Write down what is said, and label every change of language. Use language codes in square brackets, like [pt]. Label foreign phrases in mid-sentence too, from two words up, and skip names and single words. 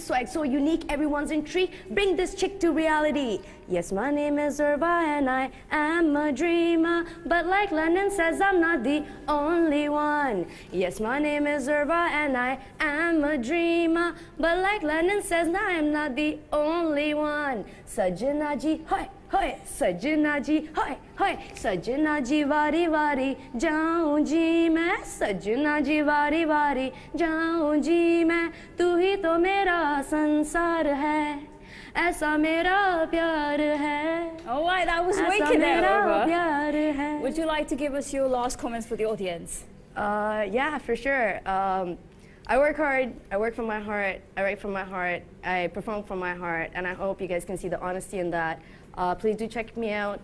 [en] Swag so unique, everyone's intrigued. Bring this chick to reality. Yes, my name is Urwa and I am a dreamer. But like Lennon says, I'm not the only one. Yes, my name is Urwa and I am a dreamer. But like Lennon says, nah, I'm not the only one. [hi] सजना जी, होय, होय, सजना जी, होय, होय, सजना जी वारी वारी, जाऊं जी मैं, सजना जी वारी वारी, जाऊं जी मैं, तू ही तो मेरा संसार है, ऐसा मेरा प्यार है. [en] All right, that was wicked there, Urwa. Would you like to give us your last comments for the audience? Yeah, for sure. I work hard, I work from my heart, I write from my heart, I perform from my heart, and I hope you guys can see the honesty in that. Please do check me out.